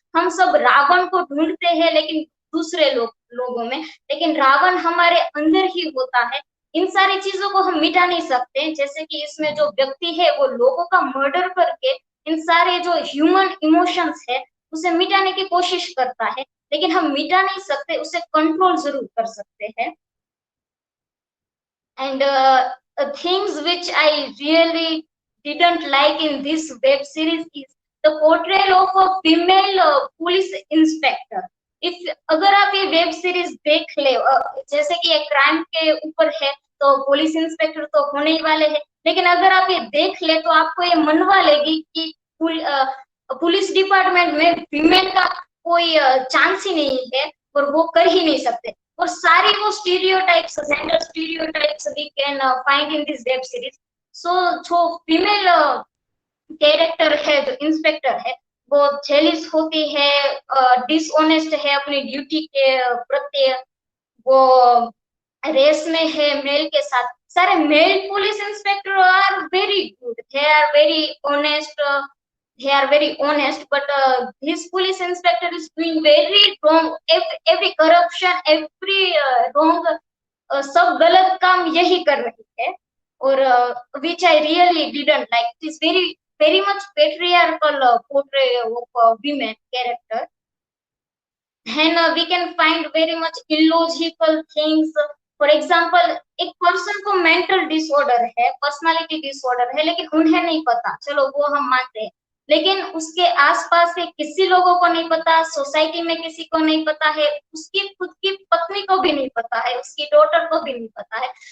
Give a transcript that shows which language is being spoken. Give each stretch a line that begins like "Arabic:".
Hindi: हम सब रावण को ढूंढते हैं लेकिन दूसरे लोगों में, लेकिन रावण हमारे अंदर ही होता है। इन सारी चीजों को हम मिटा नहीं सकते, जैसे कि इसमें जो व्यक्ति है वो लोगों का मर्डर करके इन सारे जो ह्यूमन इमोशंस है उसे मिटाने की कोशिश करता है, लेकिन हम मिटा नहीं सकते, उसे कंट्रोल जरूर कर सकते हैं।
English: And things which I really didn't like in this web series is the portrayal of a female police inspector.
Hindi: अगर आप ये वेब सीरीज देख ले, जैसे कि एक क्राइम के ऊपर है तो पुलिस इंस्पेक्टर तो होने ही वाले हैं, लेकिन अगर आप ये देख ले तो आपको ये मनवा लेगी कि पुलिस डिपार्टमेंट में फीमेल का कोई चांस ही नहीं है और वो कर ही नहीं सकते। और सारी वो
English: Stereotypes, gender stereotypes we can find in this web series.
Hindi: सो जो फीमेल कैरेक्टर है, जो इंस्पेक्टर है, वो जेलिस होती है, डिसऑनेस्ट है अपनी ड्यूटी के प्रति, वो रेस में है मेल के साथ।
English: सारे male police inspector are very good, they are very honest, they are very honest, but this police inspector is doing very wrong, every corruption, every wrong,
Hindi: सब गलत काम यही कर रही है, और
English: which I really didn't like. It is very much patriarchal portrayal of women character. Then we can find very much illogical things.
Hindi: For example, एक person को मेंटल डिसऑर्डर है, पर्सनालिटी डिसऑर्डर है, लेकिन उन्हें नहीं पता, चलो वो हम मानते हैं, लेकिन उसके आसपास के किसी लोगों को नहीं पता, सोसाइटी में किसी को नहीं पता है, उसकी खुद की पत्नी को भी नहीं पता है, उसकी डॉटर को भी नहीं पता है।